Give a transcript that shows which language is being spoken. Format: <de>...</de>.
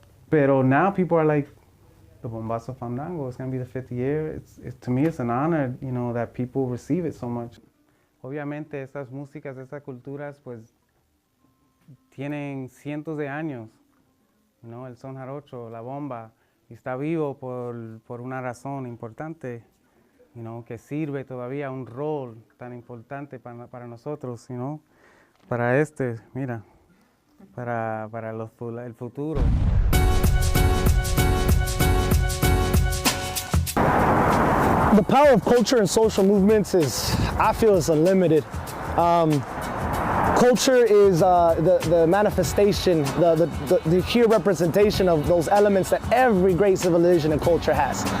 <es>Pero</es> <en>now people are like, the Bombazo Fandango, it's gonna be the 50th year. To me, it's an honor, you know, that people receive it so much.</en> <es>Obviamente, estas músicas, estas culturas, pues, tienen cientos de años, you know, el son jarocho, la bomba, y está vivo por una razón importante, you know, que sirve todavía un rol tan importante para nosotros, you know, para mira, para el futuro.</es> <en>The power of culture and social movements I feel is unlimited. Culture is the manifestation, the sheer representation of those elements that every great civilization and culture has.</en>